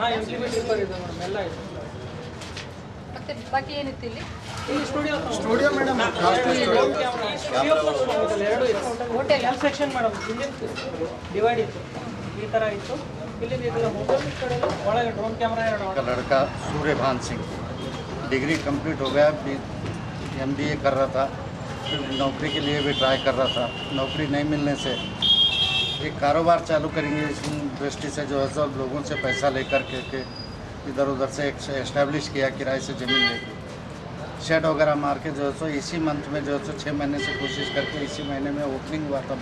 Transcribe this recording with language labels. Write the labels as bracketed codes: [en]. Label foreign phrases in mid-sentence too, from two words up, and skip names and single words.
[kn] ಹಾಂ, [en] MCB tipper [kn] ಇದೆ ಮೇಡಮ್, ಎಲ್ಲ ಇದೆ. ಮತ್ತೆ ಬಾಕಿ ಏನಿತ್ತು ಇಲ್ಲಿ? ಇಲ್ಲಿ ಸ್ಟುಡಿಯೋ ಮೇಡಮ್, ಎರಡು ಇತ್ತು. ಹೋಟೆಲ್ ಎಲ್ ಸೆಕ್ಷನ್ ಮೇಡಮ್, ಇಲ್ಲಿ ಡಿವೈಡ್ ಇತ್ತು, ಈ ಥರ ಇತ್ತು. ಇಲ್ಲಿ ಹೋಟೆಲ್ ಕಡೆ ಒಳಗೆ [en] drone camera [kn] ಎರಡು. [hi] लड़का सूर्यभान सिंह [en] degree complete [hi] हो गया, MBA कर रहा था, फिर नौकरी के लिए भी ट्राई कर रहा था. नौकरी नहीं मिलने से एक कारोबार चालू करेंगे इस दृष्टि से जो है सब लोगों से पैसा लेकर के इधर उधर से एस्टेब्लिश किया, किराए से ज़मीन लेके शेड वगैरह मार के जो है सो इसी मंथ में जो है सो 6 महीने से कोशिश करके इसी महीने में ओपनिंग हुआ था.